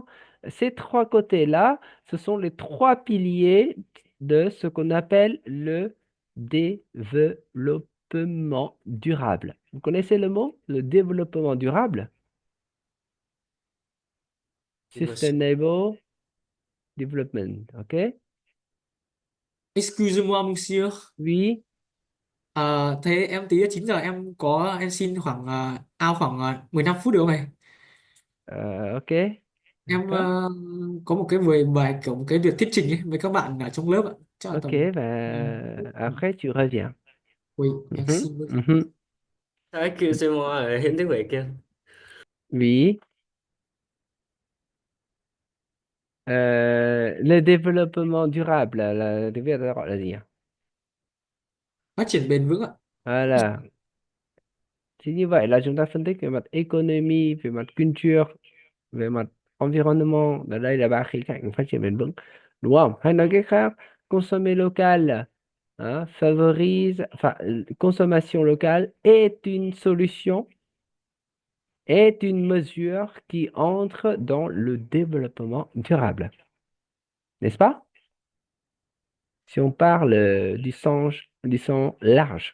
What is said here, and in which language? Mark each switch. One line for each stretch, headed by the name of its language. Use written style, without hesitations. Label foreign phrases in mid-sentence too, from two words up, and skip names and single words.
French: Ces trois côtés-là, ce sont les trois piliers de ce qu'on appelle le développement durable. Vous connaissez le mot, le développement durable? Monsieur.
English: Sustainable development, OK?
French: Excusez-moi, monsieur. Oui,
Vietnamese: Thế em tí 9 giờ em xin khoảng khoảng 15 phút được không này?
French: OK,
Vietnamese: Em
French: d'accord.
Vietnamese: có một cái buổi bài kiểu một cái việc thuyết trình ấy với các bạn ở trong lớp ạ. Chắc là
French: OK,
Vietnamese: tầm
French: ben, après tu reviens. Oui, Mhm, merci beaucoup. mhm. Excusez-moi,
Vietnamese: Hiến tiếng Việt kia.
French: Oui. Le développement durable, la dire.
Vietnamese: Phát triển bền vững ạ.
French: Voilà.
Vietnamese: Thì như vậy là chúng ta phân tích về mặt economy, về mặt culture, về mặt environnement. Ở đây là ba khía cạnh của phát triển bền vững. Đúng không? Hay nói cách khác,
French: consommer local hein, favorise, enfin, consommation locale est une solution, est une mesure qui entre dans le développement durable. N'est-ce pas? Si on parle du sens large.